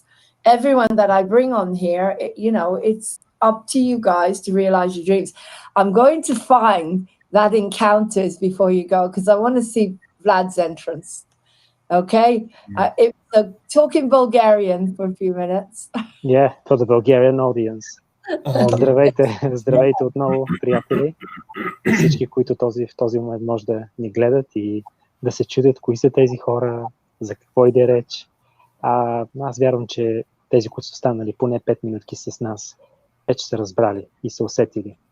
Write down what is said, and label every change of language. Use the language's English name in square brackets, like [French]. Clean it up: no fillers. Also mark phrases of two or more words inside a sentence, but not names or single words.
[English] Everyone that I bring on here, it's up to you guys to realize your dreams. I'm going to find that Encounters before you go, because I want to see Vlad's entrance. Okay? It was talking Bulgarian for a few minutes. Yeah, for the Bulgarian audience. [Bulgarian] Здравейте отново, приятели. Всички, които в този момент може да ни гледат и да се чудят кои са тези хора, за какво иде реч. Аз вярвам, че тези, които са станали поне 5 минутки с нас, вече са разбрали и са усетили.